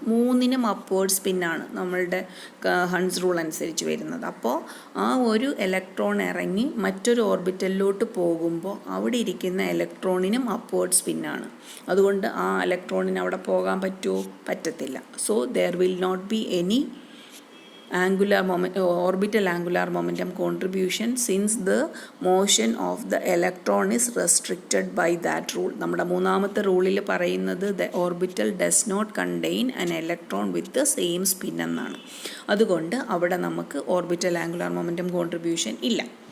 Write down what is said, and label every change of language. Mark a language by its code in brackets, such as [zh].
[ml] 3നും upward സ്പിന്നാണ് നമ്മളുടെ Hund's rule അനുസരിച്ച് വരുന്നത്. അപ്പോൾ ആ ഒരു ഇലക്ട്രോൺ ഇറങ്ങി മറ്റൊരു ഓർബിറ്റലിലോട്ട് പോകുമ്പോൾ അവിടെ ഇരിക്കുന്ന ഇലക്ട്രോണിനും അപ്വേർഡ് സ്പിന്നാണ്. അതുകൊണ്ട് ആ ഇലക്ട്രോണിന് അവിടെ പോകാൻ പറ്റുമോ? പറ്റത്തില്ല. [en] So there will not be any orbital angular momentum contribution since the motion of the electron is restricted by that rule. [ml] നമ്മുടെ മൂന്നാമത്തെ റൂളിൽ പറയുന്നത് [en] the orbital does not contain an electron with the same spin [ml] എന്നാണ്. അതുകൊണ്ട് അവിടെ നമുക്ക് orbital angular momentum contribution ഇല്ല.